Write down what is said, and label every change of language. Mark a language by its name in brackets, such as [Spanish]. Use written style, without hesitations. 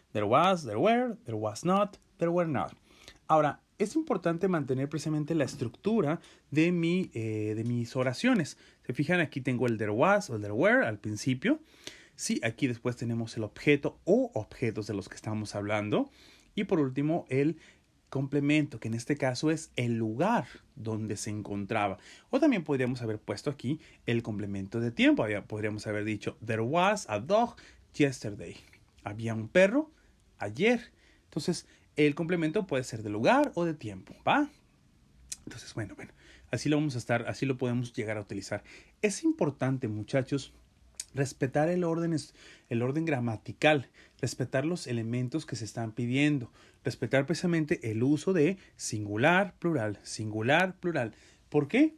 [English] There was, there was not, there were not. [Spanish] Ahora, es importante mantener precisamente la estructura de mis oraciones. Se fijan, aquí tengo el there was o el there were al principio. Sí, aquí después tenemos el objeto o objetos de los que estamos hablando. Y por último, el complemento, que en este caso es el lugar donde se encontraba. O también podríamos haber puesto aquí el complemento de tiempo. Podríamos haber dicho, [English] there was a dog yesterday. [Spanish] Había un perro ayer. Entonces, el complemento puede ser de lugar o de tiempo, ¿va? Entonces, bueno, así lo podemos llegar a utilizar. Es importante, muchachos, respetar el orden gramatical, respetar los elementos que se están pidiendo, respetar precisamente el uso de singular, plural, singular, plural. ¿Por qué?